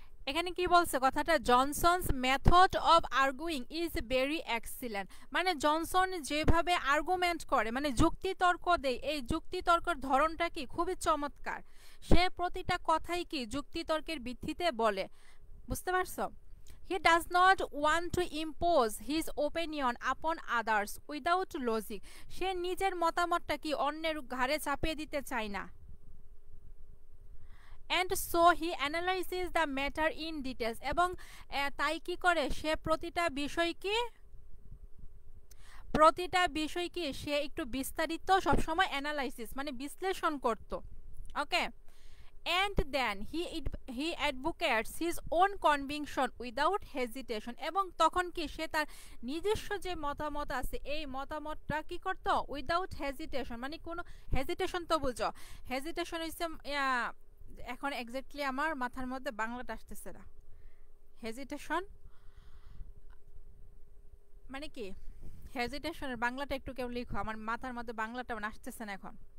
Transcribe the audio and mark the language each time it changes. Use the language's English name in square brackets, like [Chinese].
[Bangla] এখানে কি বলছে কথাটা, [English] Johnson's method of arguing is very excellent, [Bangla] মানে জনসন যেভাবে আর্গুমেন্ট করে মানে যুক্তিতর্ক দেয়, এই যুক্তিতর্কের ধরনটা কি খুবই চমৎকার, সে প্রতিটা কথাই কি যুক্তিতর্কের ভিত্তিতে বলে, বুঝতে পারছো। [English] He does not want to impose his opinion upon others without logic. [Bangla] সে নিজের মতামতটা কি অন্যের ঘাড়ে চাপিয়ে দিতে চায় না। [English] And so he analyzes the matter in details. [Bangla] এবং তাই কি করে সে প্রতিটা বিষয়কে প্রতিটা বিষয় কি সে একটু বিস্তারিত সবসময় অ্যানালাইসিস মানে বিশ্লেষণ করত। ওকে, [English] and then he advocates his own conviction without hesitation, [Bangla] এবং তখন কি সে তার নিজস্ব যে মতামত আছে এই মতামতটা কি করত উইদাউট হেজিটেশন, মানে কোনো হেজিটেশন তো বুঝো, হেজিটেশন হচ্ছে এখন এক্স্যাক্টলি আমার মাথার মধ্যে বাংলাটা আসতেছে না, হেজিটেশন মানে কি, হেজিটেশনের বাংলাটা একটু কেউ লিখো, আমার মাথার মধ্যে বাংলাটা আসতেছে না এখন।